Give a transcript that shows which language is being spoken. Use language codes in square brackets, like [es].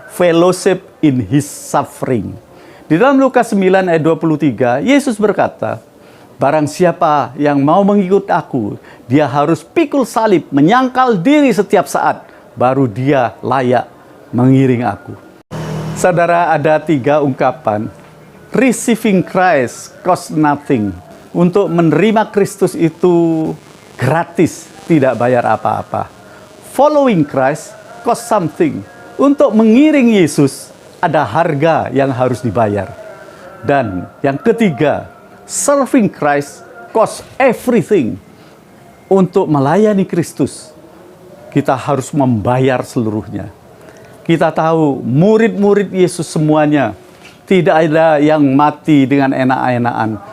[en] Fellowship in his suffering. [id] Di dalam Lukas 9 ayat 23, Yesus berkata, barang siapa yang mau mengikut aku, dia harus pikul salib, menyangkal diri setiap saat, baru dia layak mengiring aku. Saudara, ada 3 ungkapan. [en] Receiving Christ cost nothing. [id] Untuk menerima Kristus itu gratis, tidak bayar apa-apa. [en] Following Christ cost something. [id] Untuk mengiring Yesus, ada harga yang harus dibayar. Dan yang ketiga, [en] serving Christ cost everything. [id] Untuk melayani Kristus, kita harus membayar seluruhnya. Kita tahu murid-murid Yesus semuanya, tidak ada yang mati dengan enak-enakan.